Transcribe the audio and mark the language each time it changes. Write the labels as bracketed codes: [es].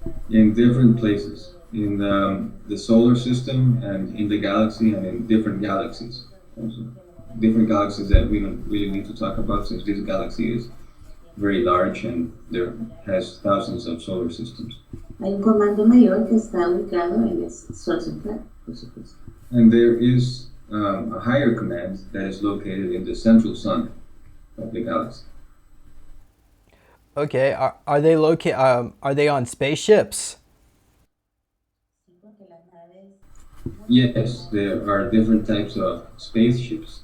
[en] In different places, in the solar system and in the galaxy and in different galaxies. Also, different galaxies that we don't really need to talk about since this galaxy is very large and there has thousands of solar systems. [es] Hay un comando mayor que está ubicado en el Sol central, por supuesto. [en] And there is a higher command that is located in the central sun of the galaxy. Okay. Are they are they on spaceships? Yes, there are different types of spaceships.